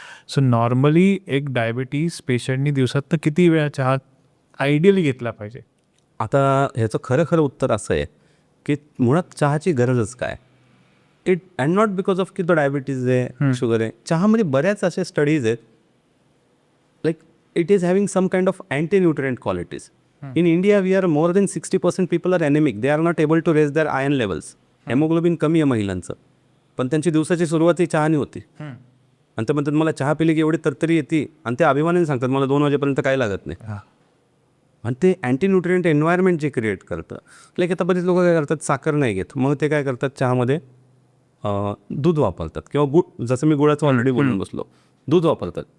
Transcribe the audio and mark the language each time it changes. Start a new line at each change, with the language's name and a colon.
Marathi: So normally एक diabetes पेशंटनी दिवसातनं किती वेळा चहा आयडियली घेतला पाहिजे? आता ह्याचं खरं उत्तर असं आहे की मुळात चहाची गरजच काय. It and not because of की तो डायबिटीज आहे, शुगर आहे. चहामध्ये बऱ्याच असे स्टडीज आहेत,
English: Like it is having some kind of anti nutrient qualities. In India we are more than 60% people are anaemic. They are not able to raise their iron levels.
Marathi: Haemoglobin कमी आहे महिलांचं, पण त्यांची दिवसाची सुरुवात ही चहानी होती. आणि ते म्हणतात मला चहा पिली की एवढी तरतरी येते, आणि ते अभिमानाने सांगतात मला 2 वाजेपर्यंत काय लागत नाही. आणि ते अँटी न्यूट्रिएंट एन्व्हायरमेंट जे क्रिएट करतं. लाईक आता बरेच लोक काय करतात, साखर नाही घेत, मग ते काय करतात चहामध्ये दूध वापरतात किंवा जसं मी गुळाचं ऑलरेडी बोलून बसलो. दूध वापरतात.